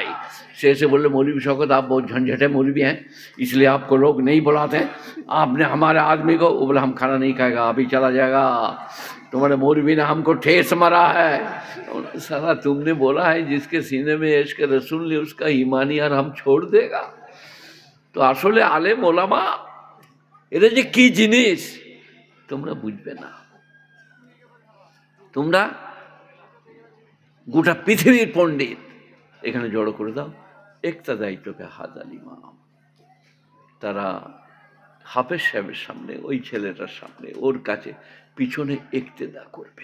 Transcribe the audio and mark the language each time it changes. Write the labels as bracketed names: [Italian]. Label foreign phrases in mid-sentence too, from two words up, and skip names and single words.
[Hindi] से बोले मौलवी शौकत आप बहुत झंझटे मौलवी हैं, इसलिए आपको लोग नहीं बुलाते, आपने हमारे आदमी को, वो बोला हम खाना नहीं खाएगा, अभी चला जाएगा, तुम्हारे मौलवी ने हमको ठेस मारा है। साला तुमने बोला है जिसके सीने में इश्क रसूल ने उसका ईमानी और हम छोड़ देगा। [Bangla] তো আসলে আলেম ওলামা এরা যে কী জিনিস তোমরা বুঝবে না। তোমরা গোটা পৃথিবীর পণ্ডিত এখানে জড়ো করে দাও, [Arabic] اقتديتك هذا الإمام. [Bangla] তারা হাফেজ সাহেবের সামনে, ওই ছেলেটার সামনে, ওর কাছে পিছনে ইক্তেদা করবে।